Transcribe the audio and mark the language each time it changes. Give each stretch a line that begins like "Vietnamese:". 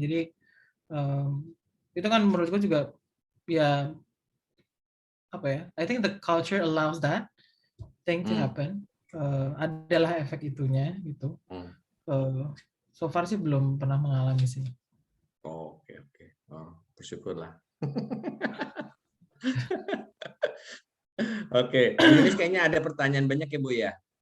Indonesian: Jadi itu kan menurut gue juga ya apa ya?
English: I think the culture allows that thing to happen.
Indonesian: Adalah efek itunya gitu.
English: So far
Indonesian: sih belum pernah mengalami sih. Oke. Bersyukurlah. Oke, ini kayaknya ada pertanyaan banyak ya Bu ya.